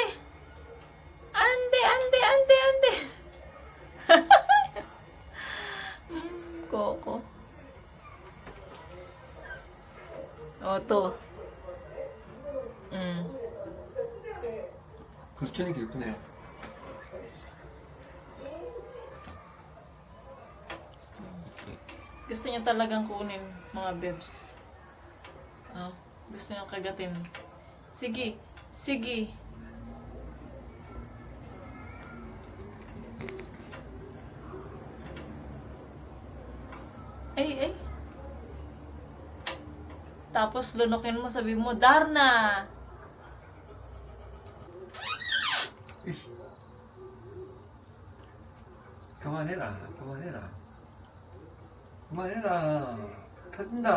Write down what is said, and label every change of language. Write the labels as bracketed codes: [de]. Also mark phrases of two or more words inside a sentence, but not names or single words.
[tl] Ande! Ande! Ande! Ande! Coco. Oh, to. [ko] 불 켜는 게 예쁘네요. [tl] Gusto niya talagang kunin, mga bebs. Oh, gusto niya kagatin. Sige, sige. Ay. Tapos lunukin mo, sabi mo, Darna! [ko] 그만해라. 터진다.